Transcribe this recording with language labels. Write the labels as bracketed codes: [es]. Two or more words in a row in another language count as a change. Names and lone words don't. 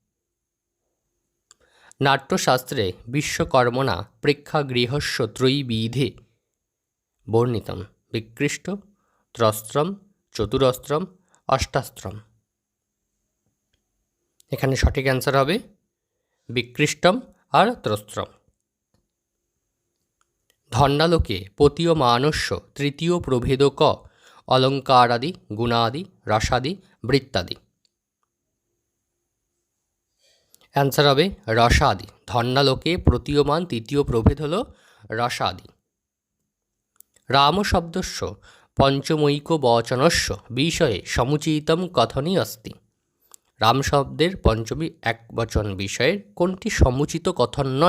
[sa] নাট্যশাস্ত্রে বিশ্বকর্মণা প্রেক্ষাগৃহস্য ত্রয়ীবিধে বর্ণিতম বিকৃষ্ট ত্রস্ত্রম চতুরস্ত্রম অষ্টাস্ত্রম। [bn] এখানে সঠিক অ্যান্সার হবে বিকৃষ্টম আর ত্রস্ত্রম। [sa] ধন্যালোকে পতীয়মানস্য তৃতীয় প্রভেদ ক অলঙ্কারাদি গুণাদি রসাদি বৃত্তাদি। [bn] অ্যান্সার হবে রসাদি। ধন্যালোকে প্রতীয়মান তৃতীয় প্রভেদ হল রসাদি। [sa] রাম শব্দস্য পঞ্চমৈকবচনস্য বিষয়ে সমুচিতম কথনই অস্তি। [bn] রাম শব্দের পঞ্চমী একবচন বিষয়ের কোনটি সমুচিত কথন নয়?